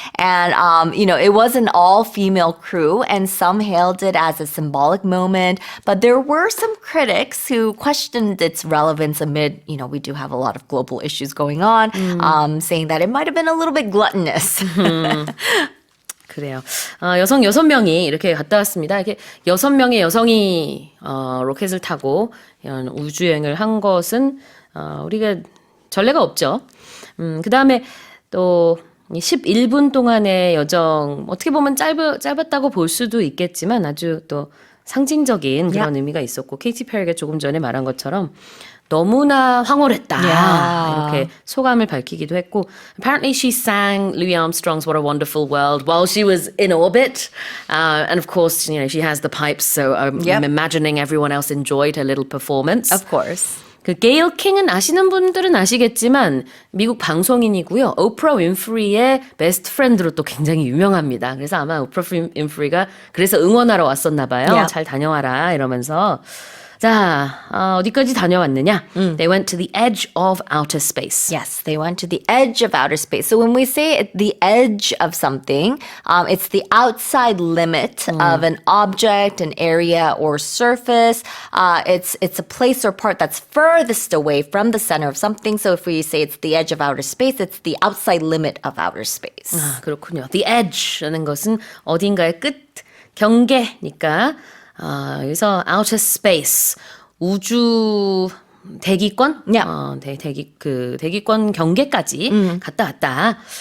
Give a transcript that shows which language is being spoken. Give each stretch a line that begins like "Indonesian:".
English: And, it was an all-female crew, and some hailed it as a symbolic moment. But there were some critics who questioned its relevance amid, we do have a lot of global issues going on, saying that it might have been a little bit gluttonous.
Korean: 그래요. 여성 6명이 이렇게 갔다 왔습니다. 이렇게 6명의 여성이 로켓을 타고 이런 우주여행을 한 것은 우리가 전례가 없죠. 그 다음에 또 11분 동안의 여정, 어떻게 보면 짧았다고 볼 수도 있겠지만 아주 또 상징적인 그런 의미가 있었고 케이티 페리가 조금 전에 말한 것처럼 너무나 황홀했다. 이렇게 소감을 밝히기도 했고
English: apparently she sang Louis Armstrong's What a Wonderful World while she was in orbit. And of course, she has the pipes, so I'm imagining everyone else enjoyed her little performance. Of course.
Korean: 그 게일 킹은 아시는 분들은 아시겠지만 미국 방송인이고요. 오프라 윈프리의 베스트 프렌드로 또 굉장히 유명합니다. 그래서 아마 오프라 윈프리가 그래서 응원하러 왔었나 봐요.
English: Yeah.
Korean: 잘 다녀와라 이러면서. 자, 어디까지 다녀왔느냐?
English: They went to the edge of outer space. Yes, they went to the edge of outer space. So when we say the edge of something, it's the outside limit of an object, an area, or surface. It's a place or part that's furthest away from the center of something. So if we say it's the edge of outer space, it's the outside limit of outer space.
Korean: 아, 그렇군요. The edge라는 것은 어딘가의 끝, 경계니까 여기서 outer space, 우주 대기권,
English: Yeah.
Korean: 대기권 경계까지 갔다 왔다.